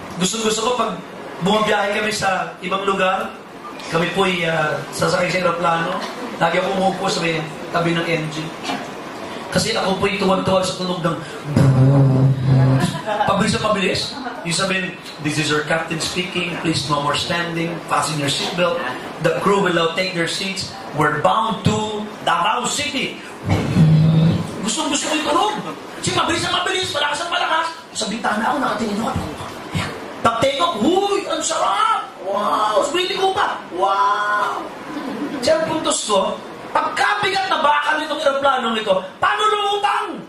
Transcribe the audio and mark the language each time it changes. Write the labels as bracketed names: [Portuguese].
[Filipino] Gusto ko pag bumabiyahe kami sa ibang lugar, kami po'y sasakay sa aeroplano, lagi ako umupo sa tabi ng engine. Kasi ako po'y tuwan-tuwan sa tunog ng pabilis na pabilis. Yung sabihin, [English] this is your captain speaking, please no more standing, fasten your seatbelt, the crew will now take their seats, we're bound to Davao City. [Filipino] Gusto ko yung tunog. Kasi mabilis na mabilis, malakas na malakas. Sa bintana ako, nakatingin ako. Pag-take off, huy, ang sarap! Wow! Sabihin ko pa, wow! Siya ang puntos ko, pagkabigat na bakal nitong aeroplanong ito, paano lumutang?